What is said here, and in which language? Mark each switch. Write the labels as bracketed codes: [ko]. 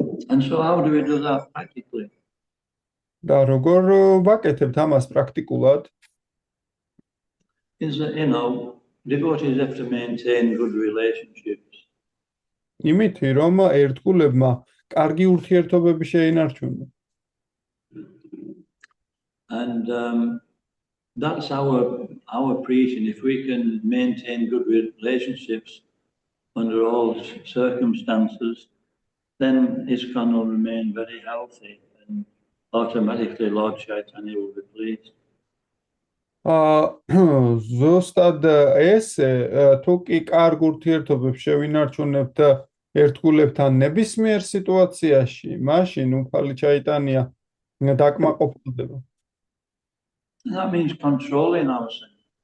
[en] And so how do we do that practically? [ka] და როგორ ვაკეთებთ ამას პრაქტიკულად? [en] Is that, devotees have to maintain good relationships. [ka] იმითი რომ ერთგულებმა კარგი ურთიერთობები შეინარჩუნონ. [en] And that's our preaching. If we can maintain good relationships under all circumstances, then ISKCON will remain very healthy, and automatically Lord Chaitanya will be pleased. [ka] ზუსტად ესე თუ კი კარგ ურთიერთობებს შევინარჩუნებთ ერთგულებთან ნებისმიერ სიტუაციაში, მაშინ უფალი ჩაიტანია დაკმაყოფილდება. [en] That means controlling ourselves.